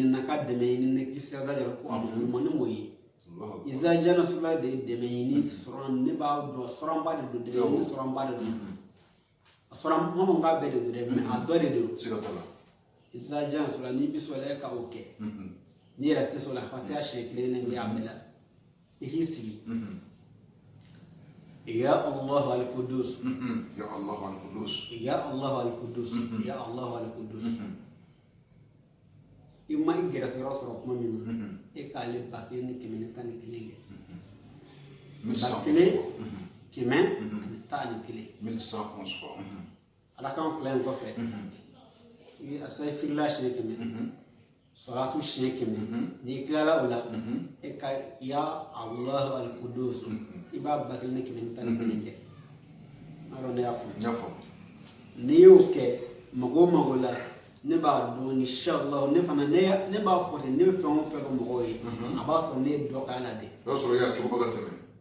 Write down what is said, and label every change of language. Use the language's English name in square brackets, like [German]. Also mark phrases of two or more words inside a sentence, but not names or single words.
[Bambara] na ka dɛmɛ ɲini ne k'i sera yɛrɛ ko a ma ne m'o ye [Arabic] إذا جاء نصر الله [Bambara] de ye dɛmɛ ɲini sɔrɔ ne b'a dɔn sɔrɔnba de don dɛmɛ ɲini sɔrɔnba de don sɔrɔ ma fɔ k'a bɛɛ de don dɛ mɛ a dɔ de don [Arabic] إذا جاء نصر الله [Bambara] n'i bɛ sɔrɔ e ka o kɛ n'i yɛrɛ tɛ sɔrɔ a fatiha siɲɛ kelen ne kɛ a bɛɛ la i k'i sigi [Arabic] يا الله القدوس يا الله القدوس يا الله القدوس يا الله القدوس [Bambara] i ma i gɛrɛsɛgɛrɛ sɔrɔ kuma min na e k'ale 1111 kɛ 1111 fois ala kan fila in kɔfɛ i bɛ asayifirila siɲɛ 100 salatu siɲɛ 100 n'i tilala o la e ka [Arabic] يا الله القدوس [Bambara] i b'a 1111 kɛ n'a dɔn ne y'a faamu n'i y'o kɛ mago o mago la ne b'a dɔn inshallah ne fana ne b'a fɔ ten ne bɛ fɛn o fɛn fɔ mɔgɔw ye a b'a sɔrɔ ne ye dɔ k'ala de o y'a sɔrɔ e y'a cogoba ka tɛmɛ